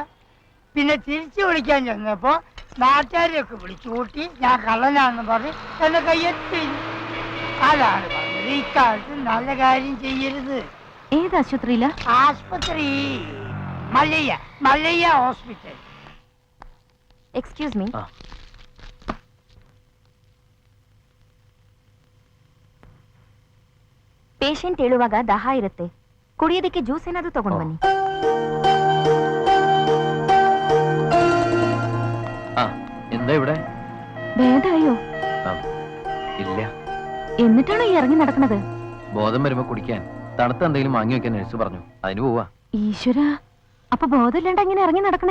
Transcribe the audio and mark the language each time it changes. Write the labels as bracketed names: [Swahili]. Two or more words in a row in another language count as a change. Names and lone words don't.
[Malayalam] പിന്നെ തിരിച്ചു വിളിക്കാൻ ചെന്നപ്പോ നാട്ടുകാരെയൊക്കെ വിളിച്ചു കൂട്ടി ഞാൻ കള്ളനാണെന്ന് പറഞ്ഞ് എന്നെ കയ്യെത്തി. അതാണ് പറഞ്ഞത്, ഇക്കാലത്ത് നല്ല കാര്യം ചെയ്യരുത്. ഏത് ആശുപത്രിയില? ആശുപത്രി മല്ലയ്യ ഹോസ്പിറ്റൽ. [English] excuse me. [Kannada] ಪೇಷಂಟ್ ಹೇಳುವಾಗ ದಾಹ ಇರುತ್ತೆ, ಕುಡಿಯೋದಕ್ಕೆ ಜ್ಯೂಸ್ ಏನಾದರೂ ತಗೊಂಡು ಬನ್ನಿ. [Malayalam] എന്താ ഇവിടെ? ഭേദായോ? ഇല്ല. എന്നിട്ടാണോ ഈ ഇറങ്ങി നടക്കുന്നത്? ബോധം വരുമ്പോ കുടിക്കാൻ തണുത്ത എന്തെങ്കിലും വാങ്ങി വെക്കാൻ നഴ്സ് പറഞ്ഞു, അതിന് പോവാ. ഈശ്വര, അപ്പൊ ബോധമില്ലാണ്ട് അങ്ങനെ ഇറങ്ങി നടക്കണേ?